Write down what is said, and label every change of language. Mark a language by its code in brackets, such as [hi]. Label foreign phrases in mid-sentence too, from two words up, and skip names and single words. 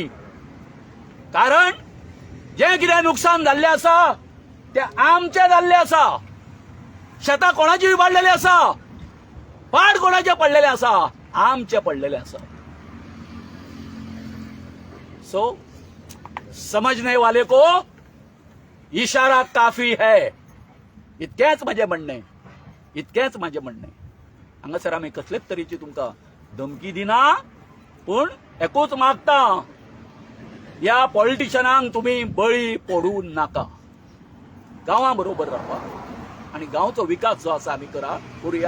[kok] कारण जे कितें नुकसान जाल्लें आसा ते आमचें जाल्लें आसा. शेतां कोणाची इबाडलेली आसा, पाड कोणाचे पडलेले आसा, आमचे पडलेले आसा. [hi] सो समजने वाले को इशारा काफी है, [kok] इतकेंच म्हजें म्हणणें, इतकेंच म्हजें म्हणणें. हांगासर आमी कसलेच तरेची तुमकां धमकी दिना, पूण एकूच मागता, ह्या पॉलिटिशियनांक तुमी बळी पडू नाका. गांवां बरोबर रावपा आनी गांवचो विकास जो आसा आमी करूया.